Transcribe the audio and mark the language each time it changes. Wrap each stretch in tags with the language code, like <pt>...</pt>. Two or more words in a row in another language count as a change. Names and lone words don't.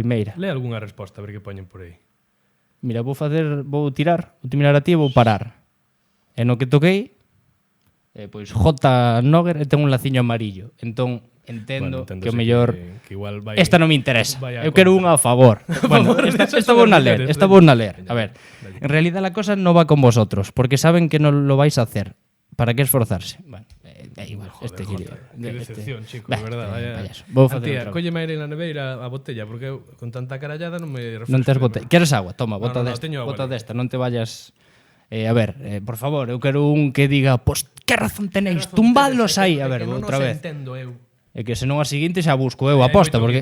<gl>Lee algunha resposta a ver que poñen por aí. Mira, vou tirar a ti e vou parar. E no que toquei, pois J. Noguer ten un laciño amarillo. Entón, entendo que o mellor... Que igual vai, esta non me interesa. Eu quero unha a favor. Bueno, esta vou na ler.</gl> <es>A ver, en realidad la cosa no va con vosotros, porque saben que no lo vais a hacer. ¿Para qué esforzarse? Bueno, igual. Joder, que decepción, chico, de verdad.</es> <gl>Vou facer tía, cólleme aire na neveira a botella, porque eu con tanta carallada non me refresco. Non tes botella. Queres agua? Toma, bota</gl> <es>No,</es> <gl>desta. teño agua Bota ali. desta, non te vayas... a ver, por favor, eu quero un que diga, pues,</gl> <es>que razón tenéis?</es> <gl>Tumbadlos aí. A ver, outra vez. Entendo eu. É que senón a seguinte xa busco eu aposta, porque...</gl>